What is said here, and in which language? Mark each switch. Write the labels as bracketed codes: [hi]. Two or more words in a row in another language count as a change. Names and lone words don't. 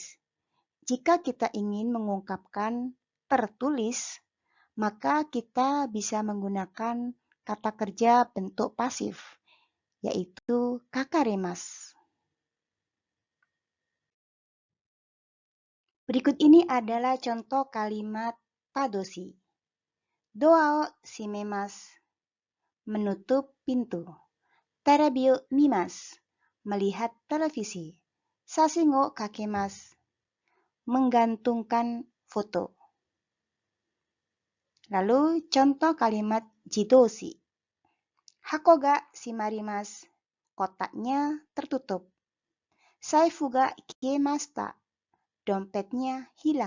[id] Jika kita ingin mengungkapkan tertulis, maka kita bisa menggunakan kata kerja bentuk pasif, yaitu kakaremas. Berikut ini adalah contoh kalimat tadoshi. [ja] ドアを閉めます, [id] menutup pintu. [ja] テレビを見ます, [id] melihat televisi. [ja] 写真を掛けます, [id] menggantungkan foto. Lalu contoh kalimat jidoshi. [ja] 箱が閉まります, [id] kotaknya tertutup. [ja] 財布が消えました, [id] dompetnya hilang.